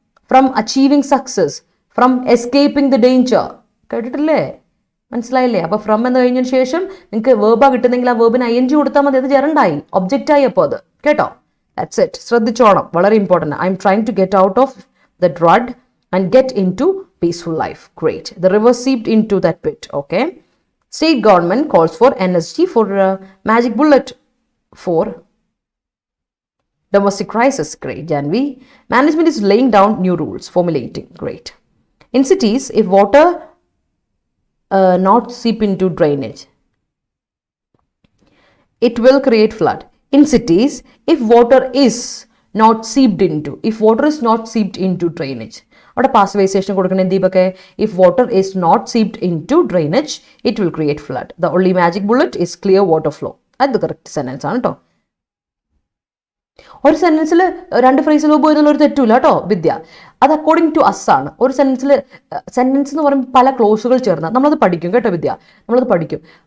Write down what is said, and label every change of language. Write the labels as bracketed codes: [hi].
[en] From achieving success, from escaping the danger. [ml] കേട്ടിട്ടില്ലേ? മനസ്സിലായില്ലേ? അപ്പോൾ ഫ്രം എന്ന് കഴിഞ്ഞതിന് ശേഷം നിങ്ങൾക്ക് വേർബാ കിട്ടുന്നെങ്കിൽ ആ വേർബിന് ING കൊടുത്താൽ മതി. അത് ജെറണ്ടായി, ഒബ്ജക്റ്റായി. അപ്പോൾ അത് കേട്ടോ. [en] That's it. [ml] ശ്രദ്ധിച്ചോണം, വളരെ important. [en] I'm trying to get out of the dread and get into peaceful life. Great. The river seeped into that pit. Okay. State government calls for NSG for magic bullet for domestic crisis. Great, Janvi. Management is laying down new rules, formulating. Great. In cities, if water not seep into drainage, it will create flood. In cities, if water is not seeped into, if water is not seeped into drainage, [ml] അവിടെ പാസ്വേസേഷൻ കൊടുക്കണം. [en] ദീപക്കെ, if water is not seeped into drainage it will create flood. The only magic bullet is clear water flow. [ml] അത് correct sentence ആണ് കേട്ടോ. ഒരു സെന്റൻസിൽ 2 ഫ്രേസിൽ പോയി എന്നുള്ളൊരു തെറ്റൂല കേട്ടോ വിദ്യ. അത് അക്കോർഡിംഗ് ടു അസ് ആണ്. ഒരു സെന്റൻസ് എന്ന് പറയുമ്പോൾ പല ക്ലോസുകൾ ചേർന്ന നമ്മളത് പഠിക്കും കേട്ടോ വിദ്യ. നമ്മളത് പഠിക്കും.